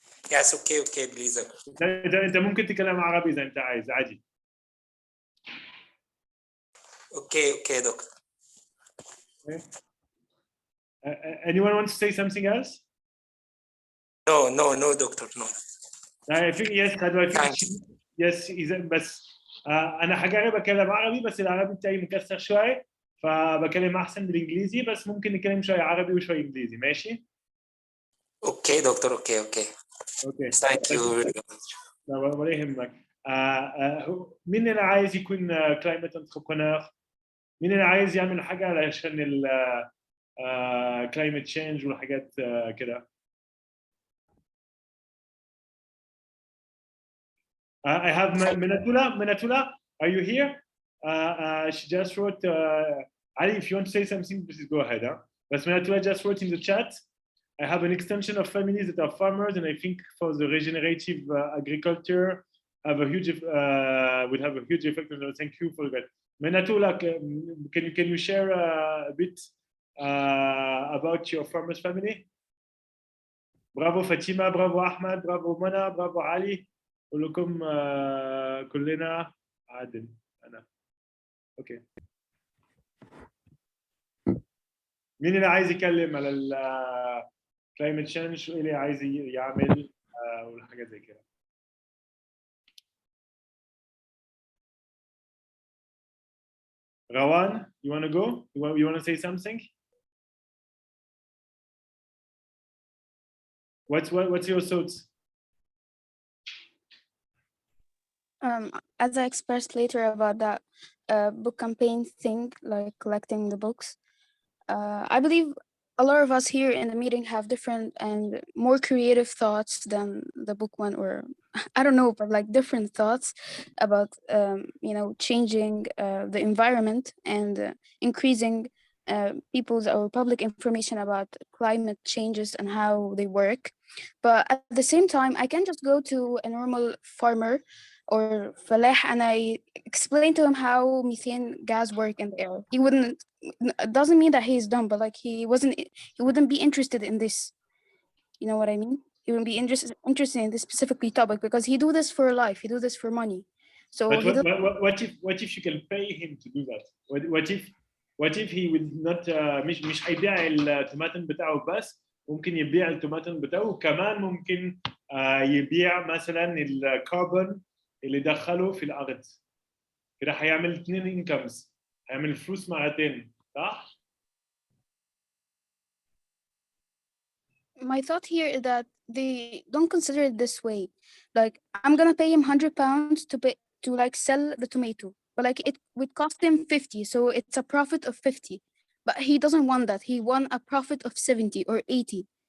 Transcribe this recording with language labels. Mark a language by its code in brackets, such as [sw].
[en] Yes, okay, please. [ar] انت ممكن تتكلم عربي اذا انت عايز عادي. [en] Okay, Doctor. Okay. Anyone wants to say something else? No, Doctor, no. I think yes. [ar] Yes, إذا بس أنا حجرب أتكلم عربي بس العربي بتاعي مكسر شوية فبكلم أحسن بالإنجليزي بس ممكن نتكلم شوية عربي وشوية إنجليزي ماشي؟ [en] Okay, Doctor. Okay. Thank you very much. [ar] لا ولا يهمك. مين اللي عايز يكون كلايمت انتربرنور؟ مين اللي عايز يعمل حاجة علشان ال climate change والحاجات كده؟ [en] I have Minatula. Are you here? She just wrote. Ali, if you want to say something, please go ahead. But Minatula just wrote in the chat. I have an extension of families that are farmers, and I think for the regenerative agriculture, have a huge would have a huge effect. And thank you for that. Minatula, can you share a bit about your farmers family? Bravo Fatima, bravo Ahmad, bravo Mana, bravo Ali. [ar] كلكم كلنا عادل أنا أوكي مين اللي عايز يتكلم على ال climate change وإيه اللي عايز يعمل والحاجات زي كده روان [en] you want to go you want to say something what's your thoughts As I expressed later about that book campaign thing, like collecting the books, I believe a lot of us here in the meeting have different and more creative thoughts than the book one, or I don't know, but like different thoughts about, changing the environment and increasing people's or public information about climate changes and how they work. But at the same time, I can just go to a normal farmer or falah and I explain to him how methane gas work in the air. He wouldn't, it doesn't mean that he's dumb, but like he wouldn't be interested in this. You know what I mean? He wouldn't be interested in this specifically topic because he do this for life. He do this for money. So but what if you can pay him to do that? What if he would not [ar] مش هيبيع الطماطم بتاعه بس ممكن يبيع الطماطم بتاعه وكمان ممكن يبيع مثلا الكربون اللي دخله في الارض كده هيعمل 2 انكمز هيعمل فلوس مرتين صح؟ [en] My thought here is that they don't consider it this way. Like I'm gonna pay him £100 to like sell the tomato, but like it would cost him 50, so it's a profit of 50. But he doesn't want that. He won a profit of 70 or 80.